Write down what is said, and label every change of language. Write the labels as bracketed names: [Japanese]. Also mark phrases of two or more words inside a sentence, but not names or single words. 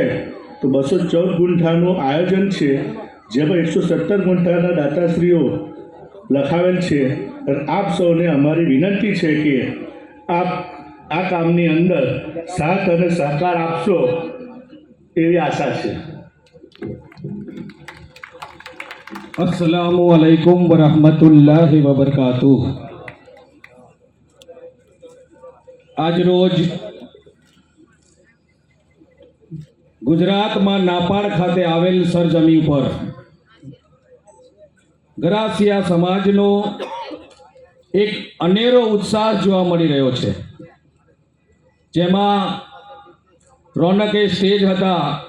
[Gujarati] તો 214 ગુંઠાનું આયોજન છે, જેમાં 117 ગુંઠાના દાતાશ્રીઓ લખાવેલ છે. અને આપ સૌને અમારી વિનંતી છે કે આપ આ કામની અંદર સાથ અને સહકાર આપશો એવી આશા છે. [Arabic] السلام عليكم ورحمة الله وبركاته. [Gujarati] આજ રોજ ગુજરાતમાં નાપાડ ખાતે આવેલ સરજમી પર ગરાસિયા સમાજનો એક અનેરો ઉત્સાહ જોવા મળી રહ્યો છે, જેમાં રોનકે સ્ટેજ હતા